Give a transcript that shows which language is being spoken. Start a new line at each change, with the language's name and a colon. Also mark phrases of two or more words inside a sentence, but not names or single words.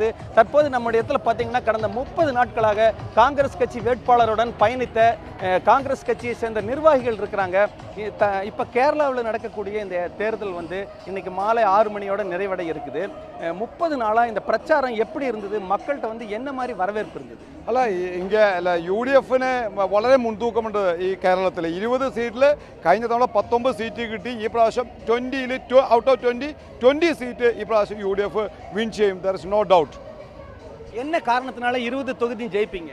Tamil: தற்போது நம்முடைய இடத்துல பார்த்தீங்கன்னா கடந்த 30 நாட்களாக காங்கிரஸ் கட்சி வேட்பாளருடன் பயணித்த காங்கிரஸ் கட்சியை சேர்ந்த நிர்வாகிகள் இருக்கிறாங்க. இப்போ கேரளாவில் நடக்கக்கூடிய இந்த தேர்தல் இன்னைக்கு மாலை 6 மணியோட நிறைவடைய இருக்குது. 30 நாளாக இந்த பிரச்சாரம் எப்படி இருந்தது? மக்கள்கிட்ட என்ன மாதிரி வரவேற்பு இருந்தது?
Malayalam: അല്ല ഇங்கே UDFന് വളരെ മുൻതൂക്കമുണ്ട്. ഈ കേരളത്തിൽ 20 സീറ്റിൽ കഴിഞ്ഞ തവണ 19 സീറ്റ് കിട്ടി. ഈ പ്രാവശ്യം 20ൽ
English: out of
Malayalam: 20 സീറ്റ് ഈ പ്രാവശ്യം UDF വിൻ ചെയ്യും.
English: there is no doubt.
Tamil: என்ன കാരണത്തിനാல 20 தொகுதியும் ജയിപ്പിங்க?